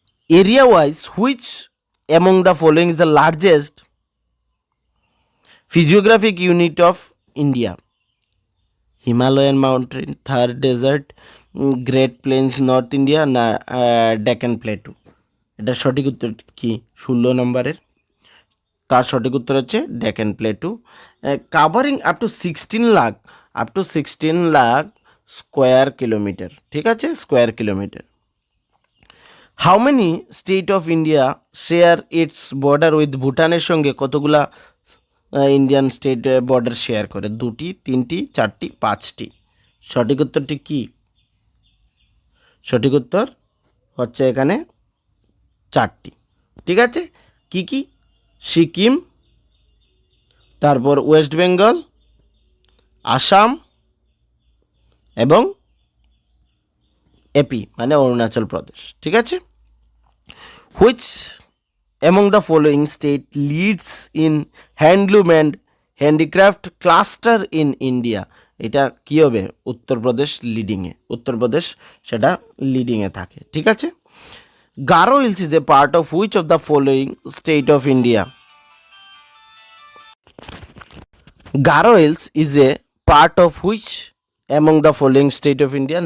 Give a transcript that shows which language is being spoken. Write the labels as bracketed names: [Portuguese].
[English] Area wise which among the following is the largest physiographic unit of India? Himalayan mountain, Thar desert, great plains north India না Deccan plateau? [Bangla] এটার সঠিক উত্তর কি 16 নম্বরের? তার সঠিক উত্তর হচ্ছে Deccan plateau. [English] Covering up to 16 lakh square kilometre. [Bangla] ঠিক আছে, square kilometre. [English] how many state of India share its border with [Bangla] ভুটানের সঙ্গে কতগুলা ইন্ডিয়ান স্টেট বর্ডার শেয়ার করে? 2টি, 3টি, 4টি, 5টি? সঠিক উত্তরটি কি? সঠিক উত্তর হচ্ছে এখানে 4টি। ঠিক আছে, কি কি? সিকিম, তারপর ওয়েস্ট বেঙ্গল, আসাম এবং এপি মানে অরুণাচল প্রদেশ। ঠিক আছে। Which [English] among the following state leads in handloom and handicraft cluster in India? [Bangla] এটা কি হবে? উত্তরপ্রদেশ লিডিংয়ে, উত্তরপ্রদেশ সেটা লিডিংয়ে থাকে, ঠিক আছে। [English] Garo hills is a part of which of the following state of India? Garo hills is a part of which among the following state of India?